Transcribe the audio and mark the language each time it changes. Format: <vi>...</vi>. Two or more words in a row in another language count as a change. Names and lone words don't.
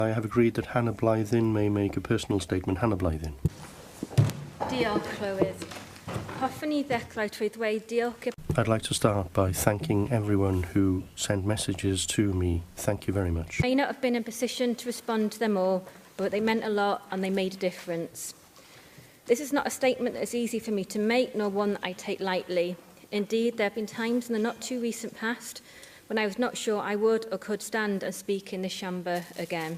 <en>I have agreed that Hannah Blythyn may make a personal statement. Hannah Blythyn.</en> <cy>Diolch, Llywydd. Hoffwn I ddechrau trwy ddweud diolch.</cy> <en>I'd like to start by thanking everyone who sent messages to me. Thank you very much. I may not have been in a position to respond to them all, but they meant a lot and they made a difference. This is not a statement that is easy for me to make, nor one that I take lightly. Indeed, there have been times in the not too recent past when I was not sure I would or could stand and speak in this chamber again.</en>